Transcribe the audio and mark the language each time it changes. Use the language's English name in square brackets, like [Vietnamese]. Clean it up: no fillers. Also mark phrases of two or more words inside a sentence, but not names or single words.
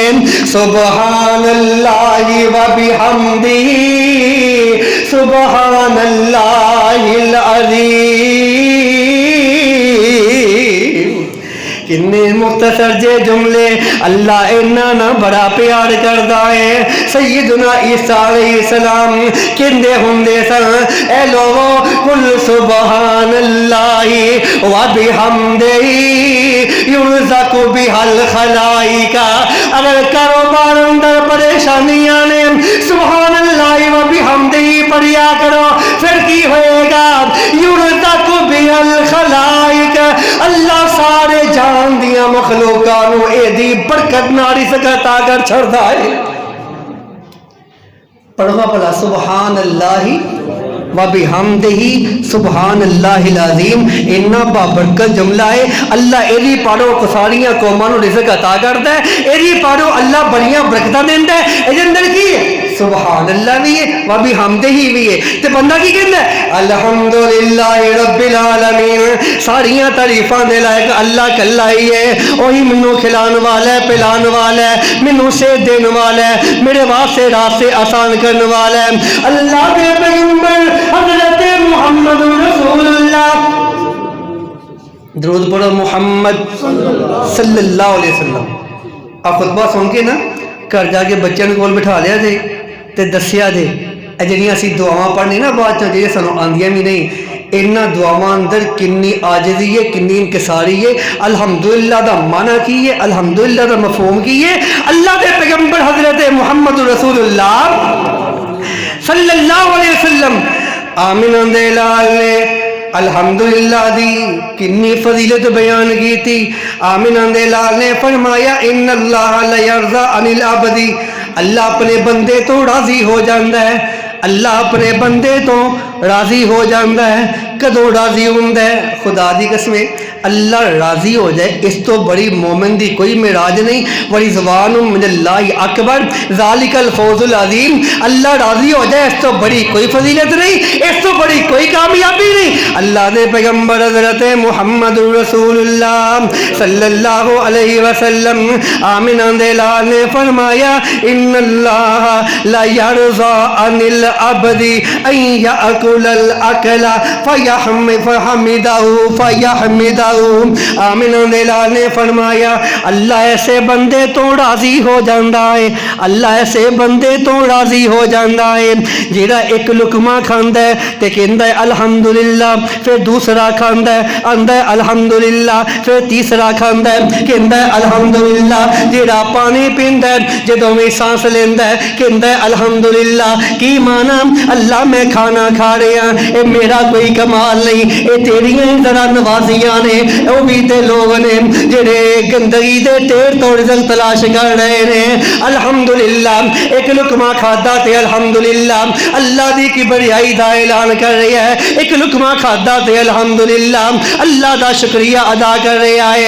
[Arabic] سبحان اللہ و بحمدہ سبحان اللہ العظیم۔ [Punjabi] کتنے مختصر جے جملے، اللہ انہاں بڑا پیار کردا ہے۔ سیدنا عیسیٰ [Arabic] علیہ السلام [Punjabi] کہندے ہوندے سن اے لوگو [Arabic] قل سبحان اللہ و بحمدہ یرزق بها الخلائق، [Punjabi] اگر کاروبار اندر پریشانیاں نے [Arabic] سبحان اللہ و بحمدہ [Punjabi] پڑھیا کرو، پھر کی ہوئے گا؟ یرزق مخلوقاں نو اے دی برکت نال رزق عطا کر چھڑدا ہے۔ پڑھو بھلا [Arabic] سبحان اللہ و بحمدہ سبحان اللہ العظیم، [Punjabi] اتنا بابرکت جملہ ہے۔ اللہ ایدی پڑھو تو ساریاں قوماں نو رزق عطا کردا ہے، ایدی پڑھو اللہ بڑیاں برکتاں دیندا ہے۔ اے اندر کی ہے؟ [Arabic] سبحان اللہ [Punjabi] بھی ہے و بحمدہ بھی ہے۔ تے بندہ کی کہندا ہے؟ [Arabic] الحمدللہ رب العالمین، [Punjabi] ساریاں تعریفاں دے لائق اللہ کلا ہی ہے، وہی منو کھلان والا ہے، پلان والا ہے، منو صحت دین والا ہے، میرے واسطے راستے آسان کرنے والا ہے۔ اللہ کے پیغمبر حضرت محمد رسول اللہ، درود پڑھو محمد [Arabic] صلی اللہ علیہ وسلم۔ [Punjabi] آپ خطبہ سن کے نا گھر جا کے بچوں کو بٹھا لیا جے تے دسیا جے اے جڑیاں اسی دعاواں پڑھنی نا بعد چ جڑے سانو آندیاں بھی نہیں، انہاں دعاواں اندر کنی عاجزی ہے، کنی انکساری ہے، الحمدللہ دا معنی کی ہے، الحمدللہ دا مفہوم کی ہے۔ اللہ دے پیغمبر حضرت محمد [Arabic] رسول اللہ صلی اللہ علیہ وسلم [Punjabi] آمنہ دے لال نے الحمدللہ دی کنی فضیلت بیان کی تھی۔ آمنہ دے لال نے فرمایا [Arabic] ان اللہ لیرضی عن العبد، [Punjabi] اللہ اپنے بندے تو راضی ہو جاندہ ہے، اللہ اپنے بندے تو راضی ہو جاندہ ہے۔ کدو راضی ہوندہ ہے؟ خدا دی قسمیں اللہ راضی ہو جائے اس تو بڑی مومن دی کوئی معراج نہیں۔ [Arabic] ورضوان من اللہ اکبر ذالک الفوز العظیم، [Punjabi] اللہ راضی ہو جائے اس تو بڑی کوئی فضیلت نہیں، اس تو بڑی کوئی کامیابی نہیں۔ اللہ دے پیغمبر حضرت محمد [Arabic] رسول اللہ صلی اللہ علیہ وسلم [Punjabi] آمنہ دے لال نے فرمایا [Arabic] ان اللہ لا یرضی عن العبد ان یأکل الاکل فیحمدہ [Punjabi] آمنہ دے لال نے فرمایا اللہ ایسے بندے تو راضی ہو جاندہ ہے، اللہ ایسے بندے تو راضی ہو جاندہ ہے جیڑا ایک لقمہ کھاندہ ہے تے کہندہ ہے الحمدللہ، پھر دوسرا کھاندہ ہے آندہ ہے الحمدللہ، پھر تیسرا کھاندہ ہے کہندہ ہے الحمدللہ، جیڑا پانی پیندہ ہے جدوں میں سانس لیندہ ہے کہندہ ہے الحمدللہ۔ کی معنی؟ اللہ میں کھانا کھا رہے ہیں اے میرا کوئی کمال نہیں، اے تیریاں ہی ذرا نوازیاں نے، او بھی تے لوگ نے جڑے گندگی دے تیر تو رزق تلاش کر رہے ہیں۔ الحمدللہ ایک لقمہ کھادا تے الحمدللہ اللہ دی کبریائی دا اعلان کر رہا ہے، ایک لقمہ کھادا تے الحمدللہ اللہ دا شکریہ ادا کر رہا ہے۔